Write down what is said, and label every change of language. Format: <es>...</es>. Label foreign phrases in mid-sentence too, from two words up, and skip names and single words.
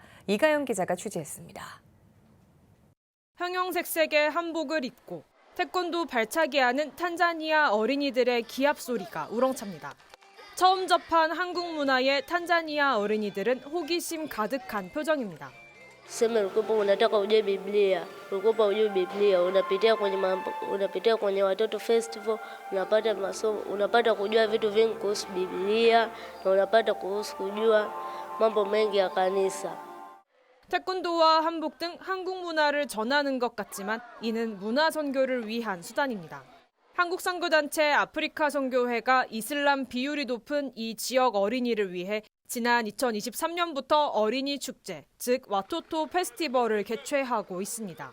<ko>이가영 기자가 취재했습니다. 형형색색의 한복을 입고 태권도 발차기하는 탄자니아 어린이들의 기합 소리가 우렁찹니다. 처음 접한 한국 문화에 탄자니아 어린이들은 호기심 가득한 표정입니다.</ko> <sw>Sema ulikuwa unataka ujue Biblia, ulikuwa ujue Biblia, unapitia kwenye watoto festival, unapata masomo, unapata kujua vitu vingi kuhusu Biblia na unapata kujua mambo mengi ya kanisa.</sw> <ko>태권도와 한복 등 한국 문화를 전하는 것 같지만 이는 문화 선교를 위한 수단입니다. 한국 선교단체 아프리카 선교회가 이슬람 비율이 높은 이 지역 어린이를 위해 지난 2023년부터 어린이 축제, 즉 와토토 페스티벌을 개최하고 있습니다.</ko>